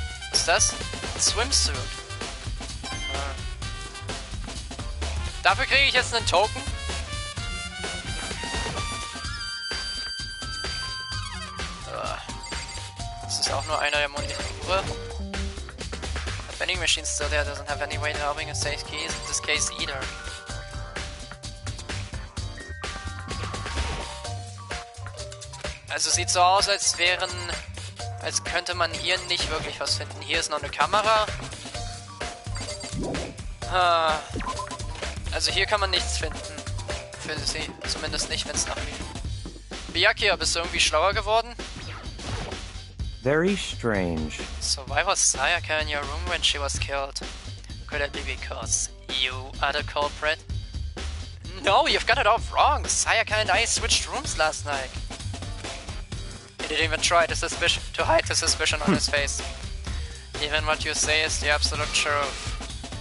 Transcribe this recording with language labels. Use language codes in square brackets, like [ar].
[de] Was ist das? Ein [en] Swimsuit. [de] Dafür kriege ich jetzt einen Token. Das ist auch nur einer der Monitore. [en] The vending machine still there doesn't have any way of helping us save keys in this case either. [de] Also sieht so aus, als könnte man hier nicht wirklich was finden. Hier ist noch eine Kamera. Also hier kann man nichts finden. Für sie. Zumindest nicht, wenn es nach mir. Byakuya, bist du irgendwie schlauer geworden? [en] Very strange. So why was Sayaka in your room when she was killed? Could it be because you are the culprit? No, you've got it all wrong. Sayaka and I switched rooms last night. He didn't even try to hide the suspicion on his face. Even what you say is the absolute truth.